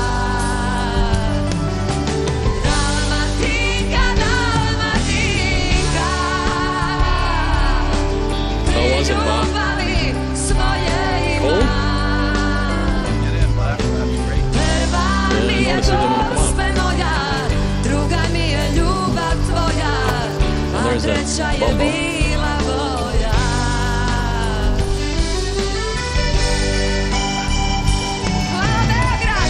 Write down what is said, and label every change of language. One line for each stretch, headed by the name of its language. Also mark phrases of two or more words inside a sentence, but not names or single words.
Croatian: Dalmatinka, Dalmatinka,
English: How was it, Bob?
Croatian: ljubavi svoje
English: Cold?
Croatian: imam. Prva mi je
English: notice it didn't wanna come on.
Croatian: gospe moja, druga mi je ljubav tvoja, a
English: there's that
Croatian: treća je
English: bumble.
Croatian: bila voja. Hvala Beograd!